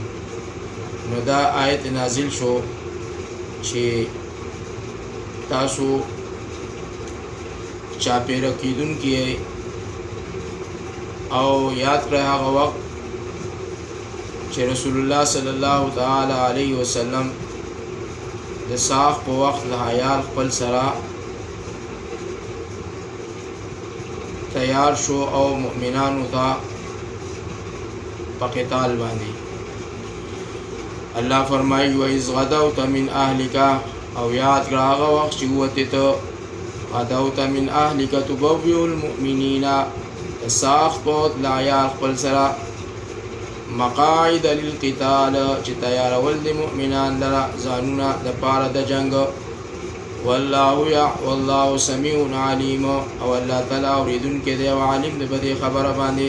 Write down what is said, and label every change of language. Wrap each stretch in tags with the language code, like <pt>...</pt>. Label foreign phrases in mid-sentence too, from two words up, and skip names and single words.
<ps>نو دا آیت نازل شو چې تاسو چاپیره کیدونکي او یاد کړئ هغه وخت چې رسول الله</ps> <ar>صلی الله تعالی علیه وسلم</ar> <ps>د ساخ په وخت له عیال خپل سره تیار شو او مؤمنانو ته په قتال باندې الله فرمایي</ps> <ar>وَإِذْ غَدَوْتَ مِنْ أَهْلِكَ</ar> <ps>او یاد کړه هغه وخت چې وته ته</ps> <ar>غدوت من أهلك تبوئ المؤمنين</ar> <ps>ساخ پوت لا عیال خپل سره</ps> <ar>مقاعد للقتال</ar> <ps>چې تیارول د مؤمنان لره ځانونه د پاره د جنگ.</ps> <ar>والله سمیع علیم</ar> <ps>او الله تعالی اوریدونکی دی او عالم دی په دې خبره باندې.</ps>